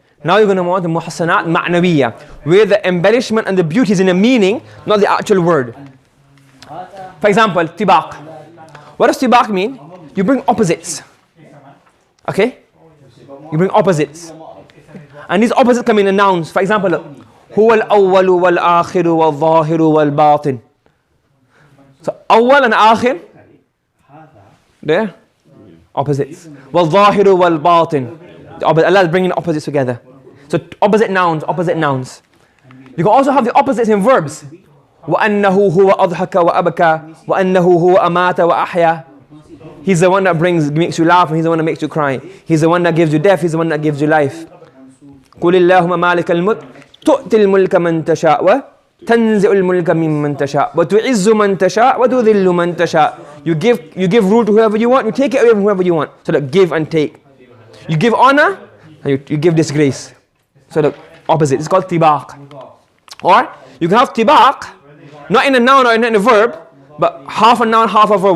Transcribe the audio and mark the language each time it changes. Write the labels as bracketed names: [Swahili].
[English] Now you're going to want the [Arabic] محسنات معنوية, [English] where the embellishment and the beauty is in the meaning, not the actual word. For example, طباق. What does طباق mean? You bring opposites. Okay? You bring opposites. And these opposites come in the nouns. For example, look. [Arabic] هو الأول والآخر والظاهر والباطن. [English] So أول and آخر, there, opposites. [Arabic] والظاهر والباطن. [English] Allah is bringing opposites together. So opposite nouns, opposite nouns. You can also have the opposites in verbs. [Arabic] وأنه هو أضحك وأبكى وأنه هو أمات وأحيا. [English] He's the one that makes you laugh, and he's the one that makes you cry. He's the one that gives you death, he's the one that gives you life. [Arabic] قل اللهم مالك الملك تؤتي الملك من تشاء وتنزع الملك ممن تشاء وتعز من تشاء وتذل من تشاء. [English] You give rule to whoever you want, you take it away from whoever you want. So that give and take. You give honor, and you give disgrace. So the opposite. It's called طباق. Or you can have طباق, not in a noun or in a verb, but half a noun, half a verb.